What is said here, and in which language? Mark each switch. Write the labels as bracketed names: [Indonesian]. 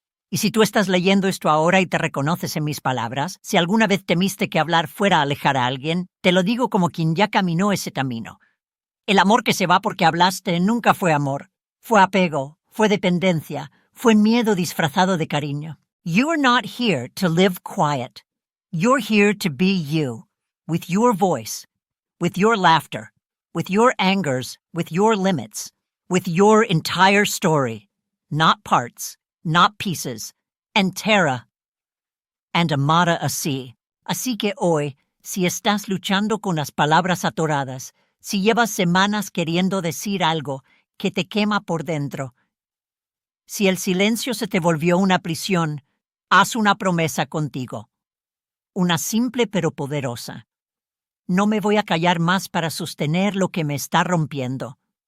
[Spanish] Y si tú estás leyendo esto ahora y te reconoces en mis palabras, si alguna vez temiste que hablar fuera a alejar a alguien, te lo digo como quien ya caminó ese camino. El amor que se va porque hablaste nunca fue amor. Fue apego, fue dependencia, fue miedo disfrazado de cariño. [English] You're not here to live quiet. You're here to be you, with your voice, with your laughter, with your angers, with your limits, with your entire story, not parts, not pieces, [Spanish] entera [English] and [Spanish] amada así. Así que hoy, si estás luchando con las palabras atoradas, si llevas semanas queriendo decir algo que te quema por dentro, si el silencio se te volvió una prisión, haz una promesa contigo. Una simple pero poderosa. No me voy a callar más para sostener lo que me está rompiendo.